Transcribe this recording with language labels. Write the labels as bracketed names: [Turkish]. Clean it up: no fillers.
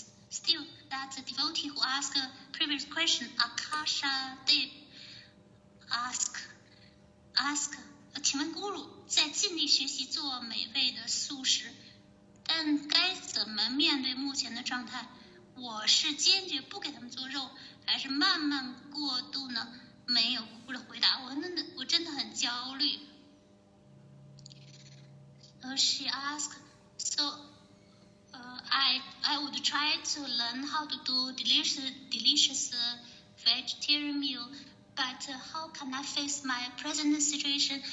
[English] Still, that the devotee who asked a previous question, Akasha Dev, ask, [Chinese] 请问 Guru 在尽力学习做美味的素食，但该怎么面对目前的状态？我是坚决不给他们做肉，还是慢慢过渡呢？没有 Guru 的回答，我真的很焦虑。 [English] She asked, so I would try to learn how to do delicious vegetarian meal, but how can I face my present situation?